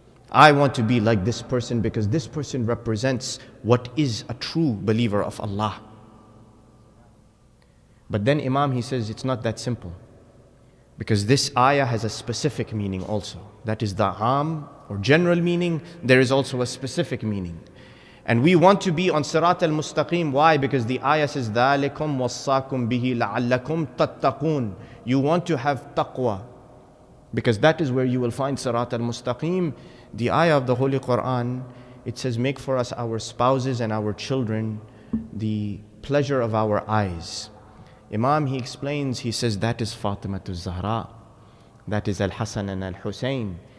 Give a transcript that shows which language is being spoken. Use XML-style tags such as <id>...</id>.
<en>I want to be like this person because this person represents what is a true believer of Allah. But then Imam, he says, it's not that simple. Because this ayah has a specific meaning also. That is the aam or general meaning. There is also a specific meaning. And we want to be on Sirat al-Mustaqim. Why? Because the ayah says,</en> <ar>ذَلِكُمْ وَصَّاكُمْ بِهِ لَعَلَّكُمْ تَتَّقُونَ.</ar> <en>You want to have taqwa. Because that is where you will find Sirat al-Mustaqim. The ayah of the Holy Quran, it says, make for us our spouses and our children the pleasure of our eyes. Imam, he explains, he says, that is Fatimatul Zahra. That is Al-Hasan and Al-Husayn.</en>